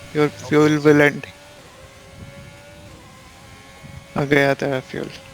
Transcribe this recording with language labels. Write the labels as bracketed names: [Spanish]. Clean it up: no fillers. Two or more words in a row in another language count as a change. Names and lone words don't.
[English] Your fuel will end. [Hindi] आ गया तेरा fuel.